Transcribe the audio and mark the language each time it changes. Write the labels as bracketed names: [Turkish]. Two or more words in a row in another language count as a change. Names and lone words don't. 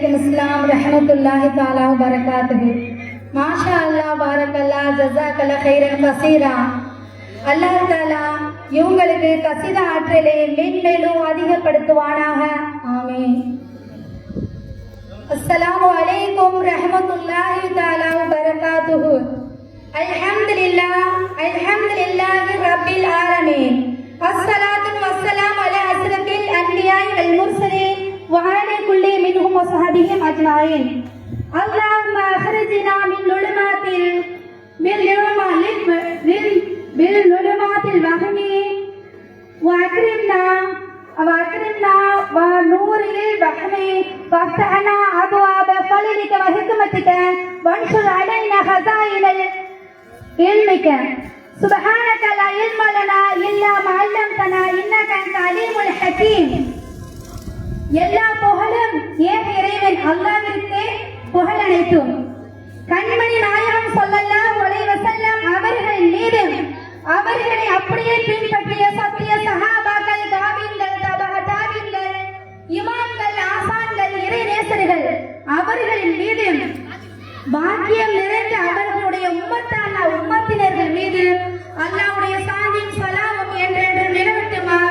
[Arabic] السلام رحمة الله تعالى وبركاته. ما شاء الله بارك الله جزاك الله خيرا كثيرا. [Tamil] அல்லாஹ் தஆலா இவங்களுக்கு கசீதா ஆற்றலை மேன்மேலும் அதிகப்படுத்துவானாக. ஆமீன். [Arabic] السلام عليكم رحمة الله تعالى وبركاته. الحمد لله رب العالمين. الصلاة والسلام على أشرف الأنبياء والمرسلين وعلى كل منهم وصحبهم أجمعين. اللهم اخرجنا من ظلمات الوهم واكرمنا ونور الوهم وافتحنا ابواب فضلك وحكمتك وانشر علينا خزائن علمك. سبحانك لا علم لنا الا ما علمتنا انك انت العليم الحكيم. [Tamil] எல்லா புகழும் ஏக இறைவன் அல்லாஹ்விற்கே புகழ் அனைத்தும். கண்மணி நாயகம் [Arabic] صلى الله عليه وسلم [Tamil] அவர்கள் மீது அவர்களை அப்படியே பின்பற்றிய சத்திய சஹாபாக்கள், தாபீன்கள், தபஅ தாபீன்கள், இமாம்கள், ஆசான்கள், இறை நேசர்கள் அவர்களின் மீது பாக்கியம் நிறைந்த அவர்களுடைய உம்மத்தினர்கள் மீது அல்லாஹ்வுடைய சாந்தியும் ஸலாமும் என்றென்றும் நிலவட்டுமாக.